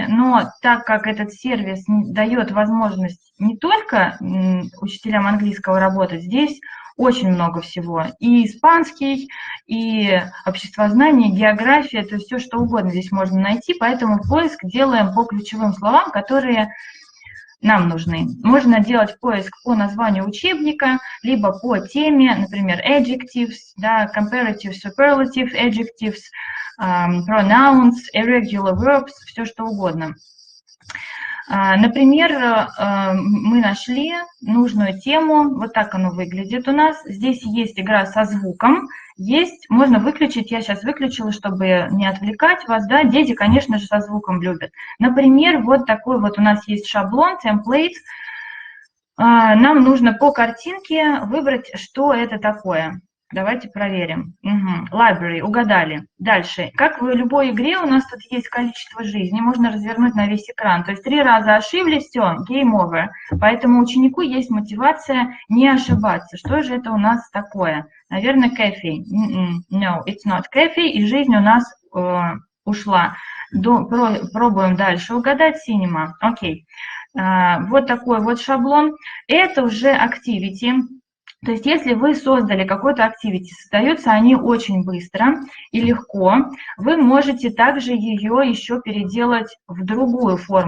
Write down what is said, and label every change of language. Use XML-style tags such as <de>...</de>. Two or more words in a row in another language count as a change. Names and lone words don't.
<ru>Но так как этот сервис дает возможность не только учителям английского работать, здесь очень много всего. И испанский, и обществознание, и география, то есть все, что угодно здесь можно найти. Поэтому поиск делаем по ключевым словам, которые нам нужны. Можно делать поиск по названию учебника, либо по теме, например,</ru> <en>adjectives, да, comparative, superlative adjectives, pronouns, irregular verbs,</en> <ru>все что угодно. Например, мы нашли нужную тему, вот так оно выглядит у нас. Здесь есть игра со звуком, можно выключить, я сейчас выключила, чтобы не отвлекать вас, да, дети, конечно же, со звуком любят. Например, вот такой вот у нас есть шаблон, template. Нам нужно по картинке выбрать, что это такое. Давайте проверим. Library, угадали. Дальше. Как в любой игре, у нас тут есть количество жизней, можно развернуть на весь экран. То есть 3 раза ошиблись, все,</ru> <en>game over.</en> <ru>Поэтому ученику есть мотивация не ошибаться. Что же это у нас такое? Наверное,</ru> <en>cafe. No, it's not cafe.</en> <ru>И жизнь у нас ушла. Пробуем дальше угадать. Cinema. Окей. Вот такой вот шаблон. Это уже activity. То есть если вы создали какой-то activity, создаются они очень быстро и легко, вы можете также ее еще переделать в другую форму.</ru>